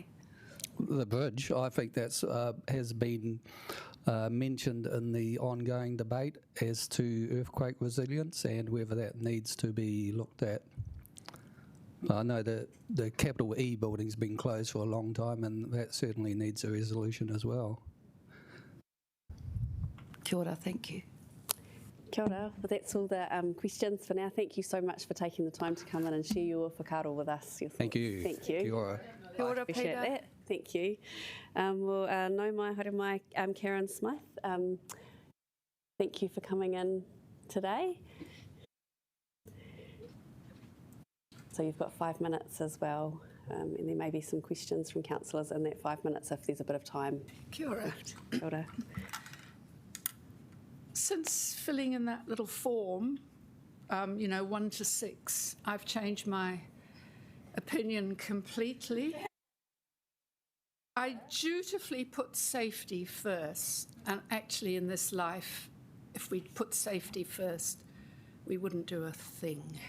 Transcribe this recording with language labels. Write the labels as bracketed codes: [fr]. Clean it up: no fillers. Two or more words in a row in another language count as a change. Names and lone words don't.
[en] The bridge, I think that's has been mentioned in the ongoing debate as to earthquake resilience and whether that needs to be looked at. I know that the capital E building's been closed for a long time, and that certainly needs a resolution as well. [mi] Kia ora, [en] thank you. [mi] Kia ora. [en] Well, that's all the questions for now. Thank you so much for taking the time to come in and share your whakaro with us. Thank you. Thank you. [mi] Kia ora. Kia ora, [en] Appreciate Peter. that. Thank you. Well, [mi] no mai haere mai, [en] Karen Smith. Thank you for coming in today. So you've got 5 minutes as well, and there may be some questions from councillors in that 5 minutes if there's a bit of time. [mi] Kia ora. Kia ora. [en] Since filling in that little form, 1 to 6, I've changed my opinion completely. I dutifully put safety first, and actually in this life, if we'd put safety first, we wouldn't do a thing.